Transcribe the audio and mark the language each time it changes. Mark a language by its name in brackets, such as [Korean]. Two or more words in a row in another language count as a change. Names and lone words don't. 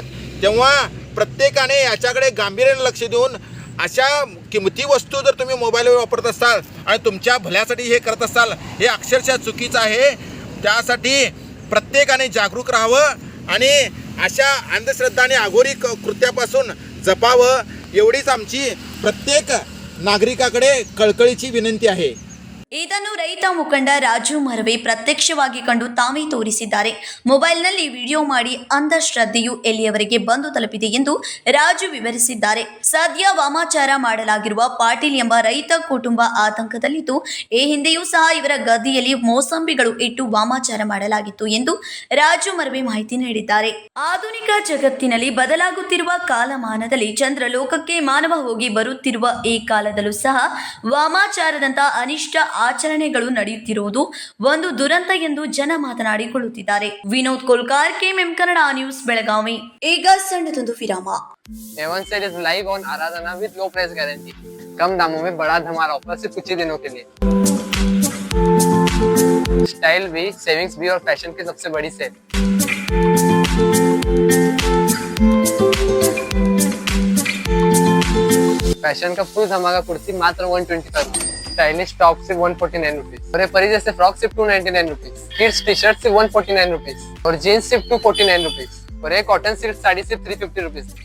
[Marathi] तेव्हा प्रत्येकाने याच्याकडे गांभीर्याने लक्ष देऊन अशा किमती वस्तू जर तुम्ही मोबाईलवर वापरत असाल आणि तुमच्या भल्यासाठी हे करत असाल, हे अक्षरशः चुकीचं आहे. त्यासाठी प्रत्येकाने जागरूक राहावं आणि अशा अंधश्रद्धा आणि अघोरी कृत्यापासून जपावं, एवढीच आमची प्रत्येक नागरिकाकडे कळकळीची विनंती आहे. [Kannada] ಇದನ್ನು ರೈತ ಮುಖಂಡ ರಾಜು ಮರವೆ ಪ್ರತ್ಯಕ್ಷವಾಗಿ ಕಂಡು ತಾವೇ ತೋರಿಸಿದ್ದಾರೆ. ಮೊಬೈಲ್ನಲ್ಲಿ ವಿಡಿಯೋ ಮಾಡಿ ಅಂಧಶ್ರದ್ಧೆಯು ಎಲ್ಲಿಯವರೆಗೆ ಬಂದು ತಲುಪಿದೆ ಎಂದು ರಾಜು ವಿವರಿಸಿದ್ದಾರೆ. ಸದ್ಯ ವಾಮಾಚಾರ ಮಾಡಲಾಗಿರುವ ಪಾಟೀಲ್ ಎಂಬ ರೈತ ಕುಟುಂಬ ಆತಂಕದಲ್ಲಿದ್ದು, ಈ ಹಿಂದೆಯೂ ಸಹ ಇವರ ಗದ್ದೆಯಲ್ಲಿ ಮೋಸಂಬಿಗಳು ಇಟ್ಟು ವಾಮಾಚಾರ ಮಾಡಲಾಗಿತ್ತು ಎಂದು ರಾಜು ಮರವೆ ಮಾಹಿತಿ ನೀಡಿದ್ದಾರೆ. ಆಧುನಿಕ ಜಗತ್ತಿನಲ್ಲಿ ಬದಲಾಗುತ್ತಿರುವ ಕಾಲಮಾನದಲ್ಲಿ ಚಂದ್ರಲೋಕಕ್ಕೆ ಮಾನವ ಹೋಗಿ ಬರುತ್ತಿರುವ ಈ ಕಾಲದಲ್ಲೂ ಸಹ ವಾಮಾಚಾರದಂತ ಅನಿಷ್ಟ ಆಚರಣೆಗಳು ನಡೆಯುತ್ತಿರುವುದು ಒಂದು ದುರಂತ ಎಂದು ಜನ ಮಾತನಾಡಿಕೊಳ್ಳುತ್ತಿದ್ದಾರೆ. ವಿನೋದ್ ಕೋಲ್ಕರ್, ಕೆಎಂಎಂ ಕನ್ನಡ ನ್ಯೂಸ್, ಬೆಳಗಾವಿ. ಈಗ ಸಣ್ಣದೊಂದು ವಿರಾಮ. [English] A1 Cell is live on Aradhana with low price guarantee. [Hindi] कम दामों में बड़ा धमाल ऑफर सिर्फ कुछ ही दिनों के लिए. स्टाइल भी, सेविंग्स भी और फैशन की सबसे बड़ी सेल. फैशन का फुल धमाका कुर्ती मात्र 125, [English] stylish top [Hindi] सिर्फ 149 रुपीज और परी जैसे फ्रॉक सिर्फ 299 रुपीज, [English] kids T-shirt [Hindi] सिर्फ 149 रुपीज और जीन्स सिर्फ 249 रुपीज और एक [English] cotton silk [Hindi] साड़ी सिर्फ 350 रुपीज.